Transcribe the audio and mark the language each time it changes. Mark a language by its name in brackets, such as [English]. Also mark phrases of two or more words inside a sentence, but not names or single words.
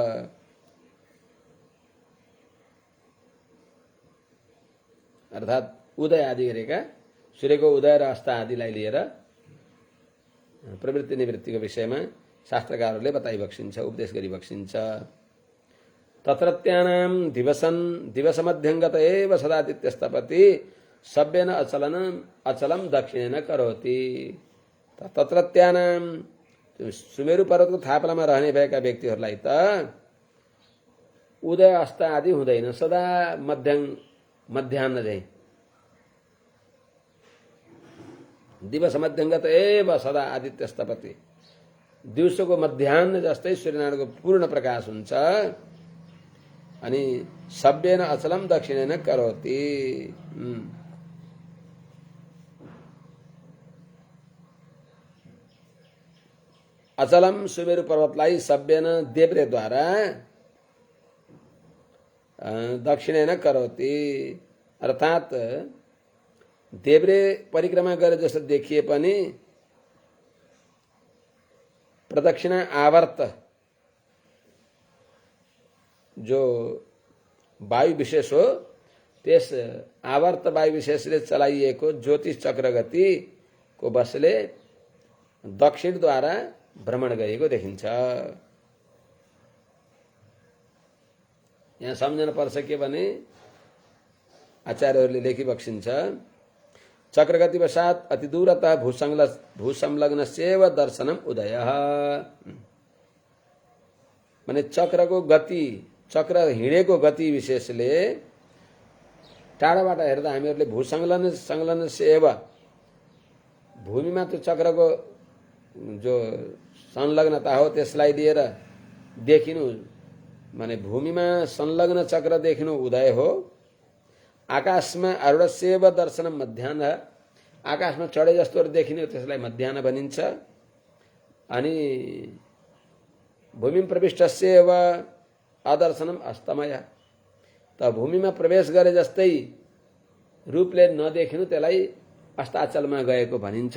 [Nepali] अर्थात उदय आदि गरेका सूर्यको उदय र अस्त आदिलाई लिएर प्रवृत्ति निवृत्तिको विषयमा शास्त्रकारहरूले बताइबक्सिन्छ, उपदेश गरिबक्सिन्छ। [Sanskrit] तत्रत्यानां दिवसमध्यङ्गत एव सदादित्यस्तपति सभ्येन अचलम दक्षिणेन करोति। [Nepali] तत्रत्यानां सुमेरु पर्वतको थापलामा रहने भएका व्यक्तिहरूलाई त उदय अस्त आदि हुँदैन, सदा मध्याह्न चाहिँ [Sanskrit] दिवस मध्यङ्गत एव सदा आदित्यस्तपति, [Nepali] दिउँसोको मध्याह्न जस्तै सूर्यनारायणको पूर्ण प्रकाश हुन्छ। अनि [Sanskrit] सभ्येन अचलम दक्षिणेन करोति, [Nepali] अचलम सुमेरु पर्वतलाई सभ्येन देब्रेद्वारा [Sanskrit] दक्षिणेन करोति, [Nepali] अर्थात देब्रे परिक्रमा गरे जस्तो देखिए पनि प्रदक्षिणा आवर्त जो वायु विशेष हो त्यस आवर्त वायु विशेषले चलाइएको ज्योतिष चक्र गतिको बसले दक्षिणद्वारा भ्रमण गरेको देखिन्छ। यहाँ सम्झन पर्छ के भने आचार्यहरूले लेखिबक्सिन्छ, [Sanskrit] चक्रगति वशात अति दूरतः भूसंलग्नस्यैव दर्शनम उदयः। [Nepali] माने चक्रको गति, चक्र हिँडेको गति विशेषले टाढाबाट हेर्दा हामीहरूले भूसंलग्न सेव भूमिमा त्यो चक्रको जो संलग्नता हो त्यसलाई लिएर देखिनु, माने भूमिमा संलग्न चक्र देखिनु उदय हो। [Sanskrit] आकाशमा आरूढ सेव दर्शनम मध्याह्न, [Nepali] आकाशमा चढे जस्तो देखिने त्यसलाई मध्याह्न भनिन्छ। अनि [Sanskrit] भूमि प्रविष्टस्यैव अदर्शनम अस्तमय, [Nepali] त भूमिमा प्रवेश गरे जस्तै रूपले नदेखिनु त्यसलाई अस्ताचलमा गएको भनिन्छ।